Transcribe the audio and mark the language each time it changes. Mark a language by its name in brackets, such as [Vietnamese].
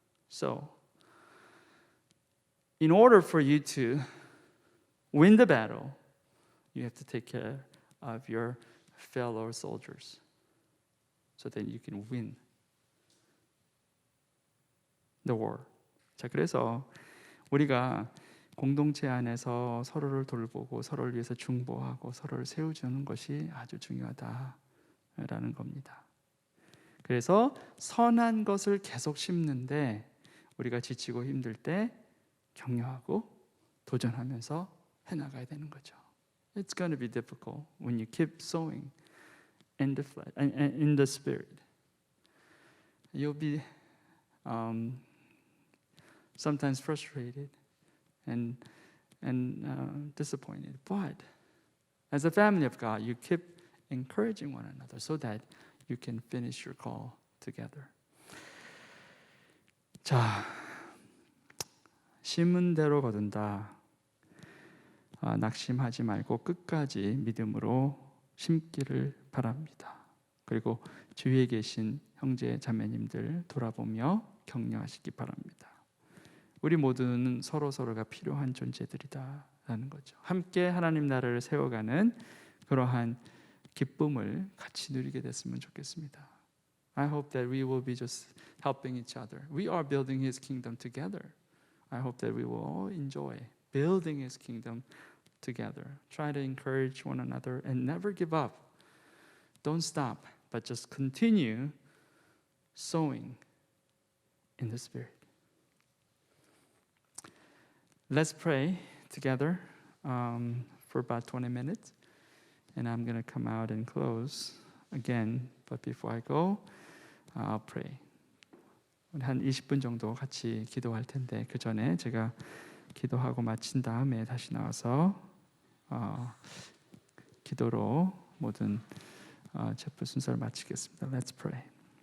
[English] So, in order for you to win the battle, you have to take care of your fellow soldiers, so that you can win the war. [Korean] 자, 그래서 우리가 공동체 안에서 서로를 돌보고 서로를 위해서 중보하고 서로를 세워주는 것이 아주 중요하다라는 겁니다. 그래서 선한 것을 계속 심는데 우리가 지치고 힘들 때 격려하고 도전하면서 해나가야 되는 거죠. [English] It's going to be difficult when you keep sowing in the flesh, in the spirit. You'll be sometimes frustrated and disappointed. But as a family of God, you keep encouraging one another so that you can finish your call together. [Korean] 자, 심은 대로 거둔다. 낙심하지 말고 끝까지 믿음으로 심기를 바랍니다. 그리고 주위에 계신 형제 자매님들 돌아보며 격려하시기 바랍니다. 우리 모두는 서로가 필요한 존재들이다라는 거죠. 함께 하나님 나라를 세워가는 그러한 기쁨을 같이 누리게 됐으면 좋겠습니다. [English] I hope that we will be just helping each other. We are building His kingdom together. I hope that we will all enjoy building His kingdom together. Try to encourage one another and never give up. Don't stop, but just continue sowing in the Spirit. Let's pray together for about 20 minutes. And I'm going to come out and close again. But before I go, I'll pray. [Korean] 한 20분 정도 같이 기도할 텐데 그 전에 제가 기도하고 마친 다음에 다시 나와서 기도로 모든 제프 순서를 마치겠습니다. [English] Let's pray.